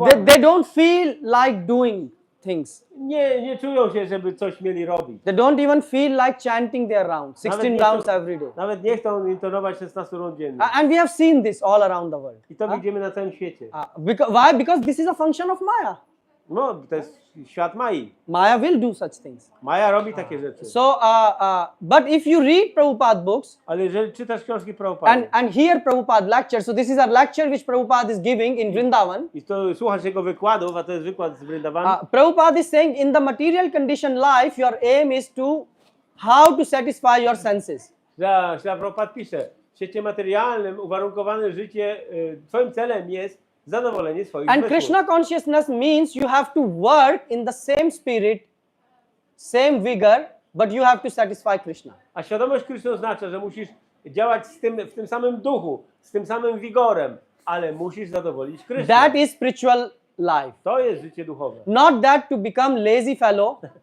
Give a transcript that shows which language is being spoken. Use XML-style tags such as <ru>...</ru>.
<en>They don't feel like doing things.</en> <pl>nie czują się, żeby coś mieli robić.</pl> <en>They don't even feel like chanting their rounds, 16</en> <pl>nie chcą-</pl> <en>rounds every day.</en> <pl>Nawet nie chcą intonować 16 rund dziennie.</pl> <en>And we have seen this all around the world.</en> <pl>I to widzimy na całym świecie.</pl> <en>Why? Because this is a function of Maya.</en> <pl>No, to jest świat Mai.</pl> <en>Maya will do such things.</en> <pl>Maja robi takie rzeczy.</pl> <en>So, but if you read Prabhupada books</en> <pl>Ale jeżeli czytasz książki Prabhupady</pl> <en>and hear Prabhupada lecture, so this is a lecture which Prabhupada is giving in Vrindavan.</en> <pl>i to słuchasz jego wykładów, a to jest wykład z Vrindavan,</pl> <en>Prabhupada is saying in the material condition life, your aim is to how to satisfy your senses.</en> <pl>że Prabhupada pisze, w świecie materialnym uwarunkowane życie, twoim celem jest zadowolenie swoich</pl> <en>And</en> <pl>zmysłów.</pl> <en>Krishna consciousness means you have to work in the same spirit, same vigor, but you have to satisfy Krishna.</en> <pl>A świadomość Kryszny oznacza, że musisz działać w tym samym duchu, z tym samym wigorem, ale musisz zadowolić Krysznę.</pl> <en>That is spiritual life.</en> <pl>To jest życie duchowe.</pl> <en>Not that to become lazy fellow,</en>